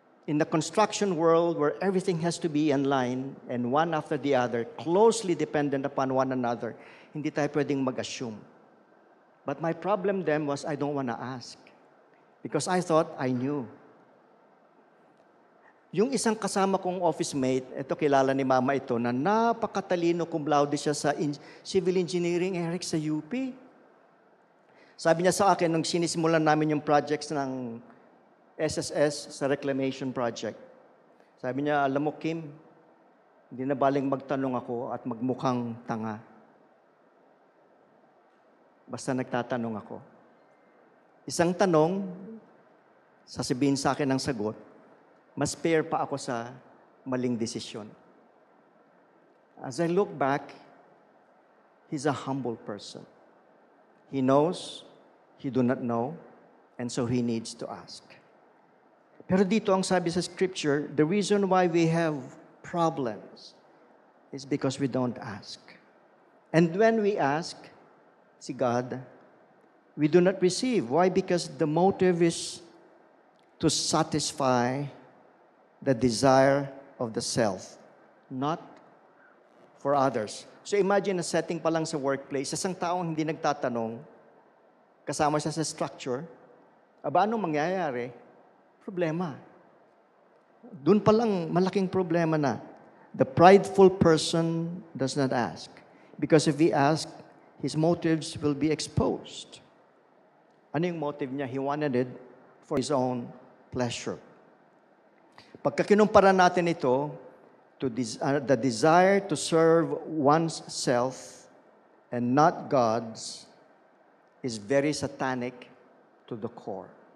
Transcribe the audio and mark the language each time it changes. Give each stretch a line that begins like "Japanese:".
English: in the construction world where everything has to be in line and one after the other, closely dependent upon one another,
Filipino: hindi tayo pwedeng mag-assume.
English: But my problem then was I don't want to ask because I thought I knew.
Filipino: Yung isang kasama kong office mate, ito kilala ni mama ito, na napakatalino cum laude siya sa civil engineering, Eric, sa UP. Sabi niya sa akin, nung sinisimulan namin yung projects ng SSS sa reclamation project, sabi niya, alam mo Kim, hindi na baling magtanong ako at magmukhang tanga. Basta nagtatanong ako. Isang tanong, sasabihin sa akin ng sagot, mas fair pa ako sa maling desisyon.
English: As I look back, he's a humble person. He knows, he do not know, and so he needs to ask.
Filipino: Pero dito ang sabi sa scripture,
English: the reason why we have problems is because we don't ask. And when we ask, si God, we do not receive. Why? Because the motive is to satisfy the desire of the self, not for others. So imagine a setting
Filipino: pa lang sa workplace, isang taong hindi nagtatanong, kasama siya sa structure, aba anong mangyayari? Problema. Doon pa lang malaking problema na.
English: The prideful person does not ask. Because if he asks, his motives will be exposed.
Filipino: Ano yung motive niya?
English: He wanted it for his own pleasure.
Filipino: Pagka kinumpara natin ito
English: to the desire to serve one's self and not God's is very satanic to the core.